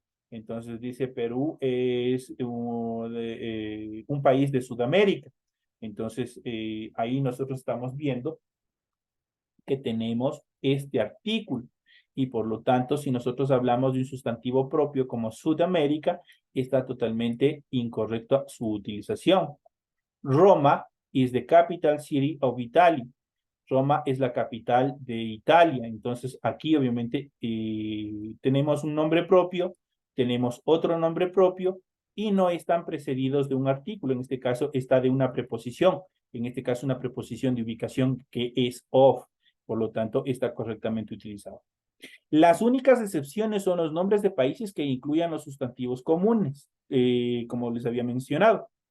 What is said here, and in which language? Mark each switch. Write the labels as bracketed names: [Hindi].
[Spanish] Entonces dice Perú es un país de Sudamérica. Entonces ahí nosotros estamos viendo que tenemos este artículo. Y por lo tanto, si nosotros hablamos de un sustantivo propio como Sudamérica, está totalmente incorrecta su utilización. [English] Roma is the capital city of Italy. [Spanish] Roma es la capital de Italia. Entonces, aquí obviamente tenemos un nombre propio, tenemos otro nombre propio y no están precedidos de un artículo. En este caso, está de una preposición. En este caso, una preposición de ubicación que es of. Por lo tanto, está correctamente utilizado. Las únicas excepciones son los nombres de países que incluyan los sustantivos comunes, como les había mencionado.